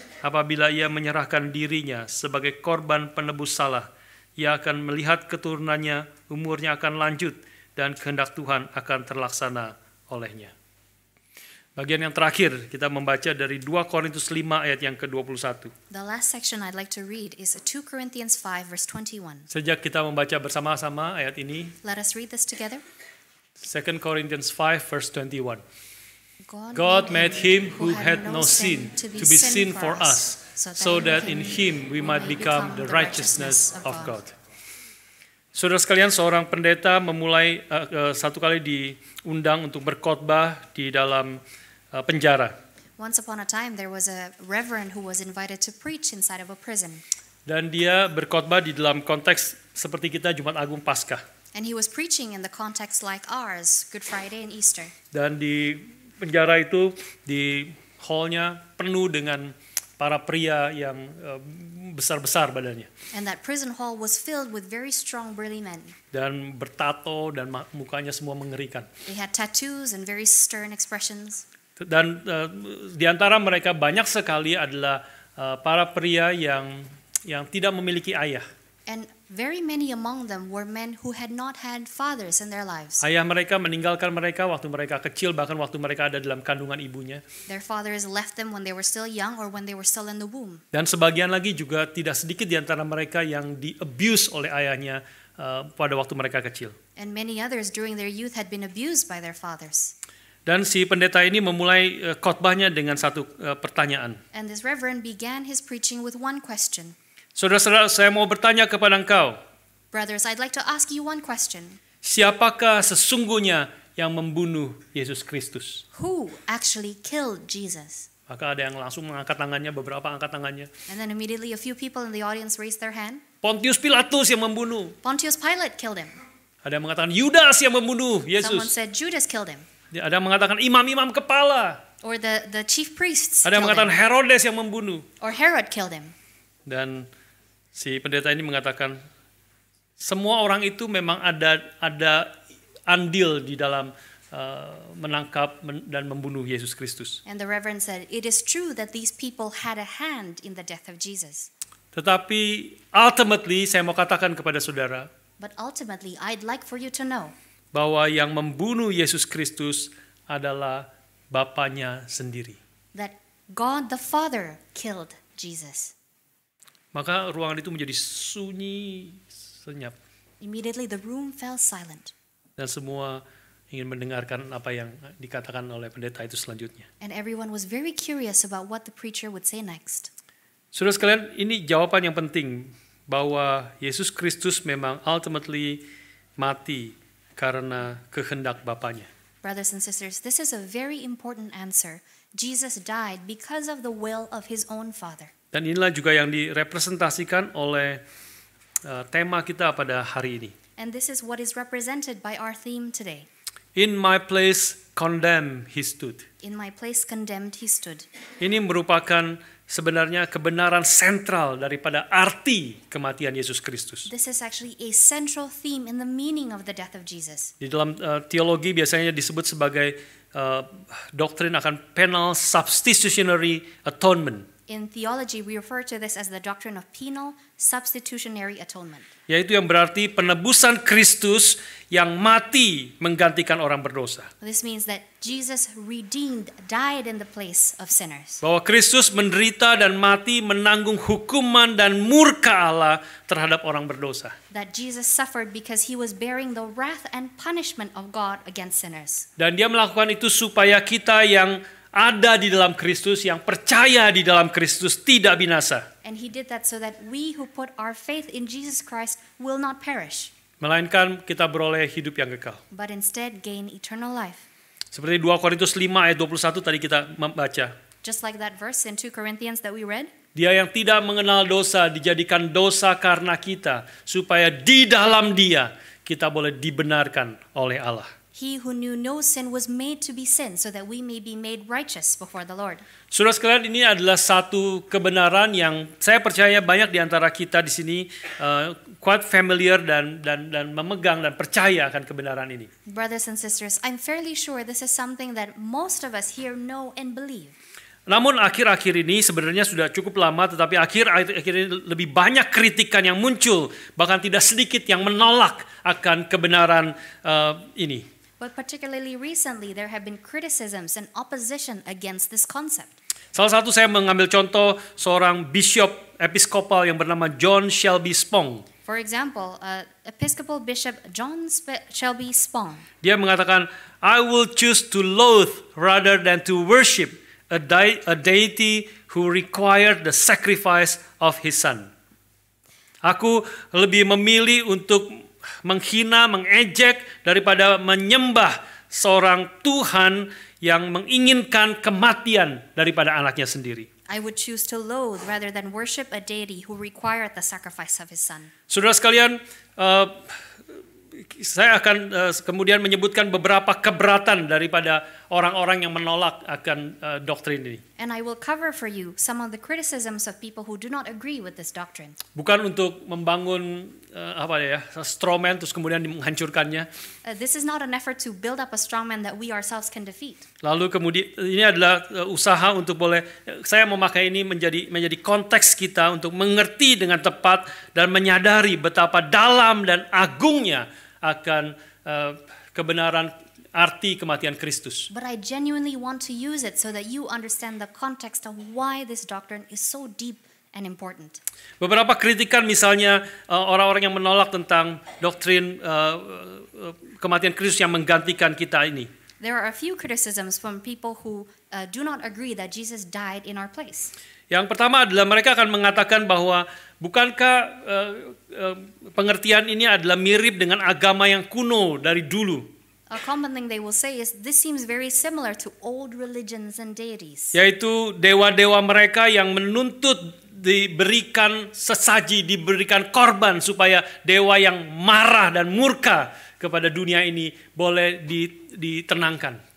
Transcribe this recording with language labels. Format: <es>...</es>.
<id>Apabila ia menyerahkan dirinya sebagai korban penebus salah, ia akan melihat keturunannya, umurnya akan lanjut, dan kehendak Tuhan akan terlaksana olehnya. Bagian yang terakhir kita membaca dari 2 Korintus 5 ayat yang ke-21.</id> <en>The last section I'd like to read is 2 Corinthians 5 verse 21.</en> <id>Sejak kita membaca bersama-sama ayat ini,</id> <en>Let us read this together. 2 Corinthians 5 verse 21. God made him who had no sin to be sin for us, so that in him we might become the righteousness of God.</en> <id>Saudara sekalian, seorang pendeta memulai satu kali diundang untuk berkhotbah di dalam penjara.</id> <en>Once upon a time there was a reverend who was invited to preach inside of a prison.</en> <id>Dan dia berkhotbah di dalam konteks seperti kita Jumat Agung Paskah.</id> <en>And he was preaching in the context like ours, Good Friday and Easter.</en> <id>Dan di penjara itu, di hallnya penuh dengan para pria yang besar-besar badannya.</id> <en>And that prison hall was filled with very strong, burly men.</en> <id>Dan bertato dan mukanya semua mengerikan.</id> <en>They had tattoos and very stern expressions.</en> <id>Dan di antara mereka banyak sekali adalah para pria yang tidak memiliki ayah.</id> <en>And very many among them were men who had not had fathers in their lives.</en> <id>Ayah mereka meninggalkan mereka waktu mereka kecil, bahkan waktu mereka ada dalam kandungan ibunya.</id> <en>Their fathers left them when they were still young or when they were still in the womb.</en> <id>Dan sebagian lagi juga tidak sedikit di antara mereka yang di-abuse oleh ayahnya pada waktu mereka kecil.</id> <en>And many others during their youth had been abused by their fathers.</en> <id>Dan si pendeta ini memulai khotbahnya dengan satu pertanyaan.</id> <en>And this reverend began his preaching with one question.</en> <id>Saudara-saudara, saya mau bertanya kepada engkau.</id> <en>Brothers, I'd like to ask you one question.</en> <id>Siapakah sesungguhnya yang membunuh Yesus Kristus?</id> <en>Who actually killed Jesus?</en> <id>Maka ada yang langsung mengangkat tangannya, beberapa angkat tangannya.</id> <en>And then immediately a few people in the audience raised their hand.</en> <id>Pontius Pilatus yang membunuh.</id> <en>Pontius Pilate killed him.</en> <id>Ada yang mengatakan Yudas yang membunuh</id> <en>Someone</en> <id>Yesus.</id> <en>said Judas killed him.</en> <id>Ada yang mengatakan imam-imam kepala.</id> <en>Or the chief priests</en> <id>Ada yang</id> <en>killed</en> <id>mengatakan</id> <en>him.</en> <id>Herodes yang membunuh.</id> <en>Or Herod killed him.</en> <id>Dan si pendeta ini mengatakan semua orang itu memang ada andil di dalam menangkap dan membunuh Yesus Kristus.</id> <en>And the reverend said, it is true that these people had a hand in the death of Jesus.</en> <id>Tetapi ultimately saya mau katakan kepada saudara</id> <en>But ultimately, I'd like for you to know</en> <id>bahwa yang membunuh Yesus Kristus adalah Bapanya sendiri.</id> <en>that God the Father killed Jesus.</en> <id>Maka ruangan itu menjadi sunyi, senyap.</id> <en>Immediately the room fell silent.</en> <id>Dan semua ingin mendengarkan apa yang dikatakan oleh pendeta itu selanjutnya.</id> <en>And everyone was very curious about what the preacher would say next.</en> <id>Saudara sekalian, ini jawaban yang penting bahwa Yesus Kristus memang ultimately mati karena kehendak Bapanya.</id> <en>Brothers and sisters, this is a very important answer. Jesus died because of the will of his own Father.</en> <id>Dan inilah juga yang direpresentasikan oleh tema kita pada hari ini.</id> <en>And this is what is represented by our theme today. In my place condemned he stood. In my place condemned he stood.</en> <id>Ini merupakan sebenarnya kebenaran sentral daripada arti kematian Yesus Kristus.</id> <en>This is actually a central theme in the meaning of the death of Jesus.</en> <id>Di dalam teologi biasanya disebut sebagai doktrin akan penal substitutionary atonement.</id> <en>In theology, we refer to this as the doctrine of penal substitutionary atonement.</en> <id>Yaitu yang berarti penebusan Kristus yang mati menggantikan orang berdosa.</id> <en>This means that Jesus redeemed, died in the place of sinners.</en> <id>Bahwa Kristus menderita dan mati menanggung hukuman dan murka Allah terhadap orang berdosa.</id> <en>That Jesus suffered because he was bearing the wrath and punishment of God against sinners.</en> <id>Dan dia melakukan itu supaya kita yang ada di dalam Kristus, yang percaya di dalam Kristus tidak binasa.</id> <en>And he did that so that we who put our faith in Jesus Christ will not perish,</en> <id>Melainkan kita beroleh hidup yang kekal.</id> <en>but instead gain eternal life.</en> <id>Seperti 2 Korintus 5 ayat 21 tadi kita membaca.</id> <en>Just like that verse in 2 Corinthians that we read.</en> <id>Dia yang tidak mengenal dosa dijadikan dosa karena kita, supaya di dalam Dia kita boleh dibenarkan oleh Allah.</id> <en>He who knew no sin was made to be sin so that we may be made righteous before the Lord.</en> <id>Saudara sekalian, ini adalah satu kebenaran yang saya percaya banyak di antara kita di sini</id> <en>quite familiar</en> <id>dan memegang dan percaya akan kebenaran ini.</id> <en>Brothers and sisters, I'm fairly sure this is something that most of us here know and believe.</en> <id>Namun akhir-akhir ini sebenarnya sudah cukup lama, tetapi akhir-akhir ini lebih banyak kritikan yang muncul, bahkan tidak sedikit yang menolak akan kebenaran ini.</id> <en>But particularly recently, there have been criticisms and opposition against this concept.</en> <id>Salah satu saya mengambil contoh seorang bishop episkopal yang bernama John Shelby Spong.</id> <en>For example, Episcopal Bishop John Shelby Spong.</en> <id>Dia mengatakan,</id> <en>I will choose to loathe rather than to worship a deity who required the sacrifice of his son.</en> <id>Aku lebih memilih untuk menghina, mengejek daripada menyembah seorang Tuhan yang menginginkan kematian daripada anaknya sendiri.</id> <en>I would choose to loathe rather than worship a deity who required the sacrifice of his son.</en> <id>Saudara sekalian, saya akan kemudian menyebutkan beberapa keberatan daripada orang-orang yang menolak akan doktrin ini.</id> <en>And I will cover for you some of the criticisms of people who do not agree with this doctrine.</en> <id>Bukan untuk membangun strawman terus kemudian menghancurkannya.</id> <en>This is not an effort to build up a strongman that we ourselves can defeat.</en> <id>Lalu kemudian ini adalah usaha untuk saya memakai ini menjadi konteks kita untuk mengerti dengan tepat dan menyadari betapa dalam dan agungnya akan kebenaran arti kematian Kristus.</id> <en>But I genuinely want to use it so that you understand the context of why this doctrine is so deep and important.</en> <id>Beberapa kritikan misalnya orang-orang yang menolak tentang doktrin kematian Kristus yang menggantikan kita ini.</id> <en>There are a few criticisms from people who do not agree that Jesus died in our place.</en> <id>Yang pertama adalah mereka akan mengatakan bahwa bukankah pengertian ini adalah mirip dengan agama yang kuno dari dulu.</id> <en>A common thing they will say is this seems very similar to old religions and deities.</en> <id>Yaitu dewa-dewa mereka yang menuntut diberikan sesaji, diberikan korban supaya dewa yang marah dan murka kepada dunia ini boleh ditenangkan.</id>